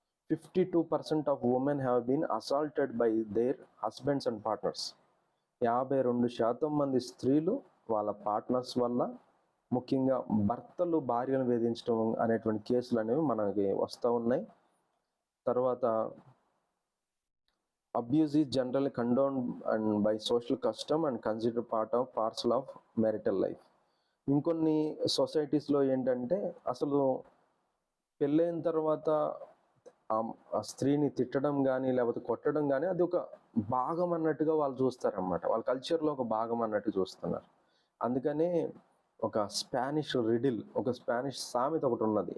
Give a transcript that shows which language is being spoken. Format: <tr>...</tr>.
<en>52% of women have been assaulted by their husbands and partners.</en> <te>52% మంది స్త్రీలు వాళ్ళ partners వల్ల, ముఖ్యంగా భర్తలు భార్యను వేధించడం అనేటువంటి కేసులు అనేవి మనకి వస్తూ ఉన్నాయి. తర్వాత</te> <en>abuse is generally condoned and by social custom and considered parcel of marital life.</en> <te>ఇంకొన్ని సొసైటీస్లో ఏంటంటే అసలు పెళ్ళైన తర్వాత ఆ స్త్రీని తిట్టడం కానీ లేకపోతే కొట్టడం కానీ అది ఒక భాగం అన్నట్టుగా వాళ్ళు చూస్తారన్నమాట. వాళ్ళ కల్చర్లో ఒక భాగం అన్నట్టు చూస్తున్నారు. అందుకనే ఒక స్పానిష్ సామెత ఒకటి ఉన్నది.</te>